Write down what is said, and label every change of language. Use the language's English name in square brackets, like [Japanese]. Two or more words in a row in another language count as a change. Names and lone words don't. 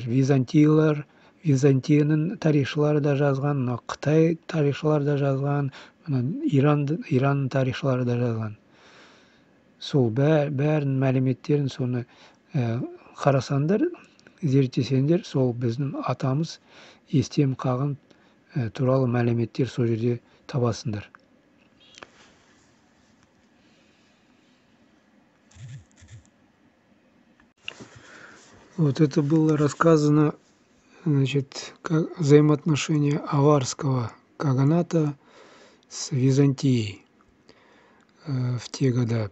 [Kazakh] Византияның тарихшылары да жазған, Қытай тарихшылары да жазған, Иранның тарихшылары да жазған. Сол бәрін мәліметтерін соны қарасаңдар, зерттесеңдер, сол біздің атамыз Естем қаған туралы мәліметтер сол жерде табасыңдар. [Russian] Вот это было рассказано, значит, как взаимоотношения аварского каганата с Византией в те года.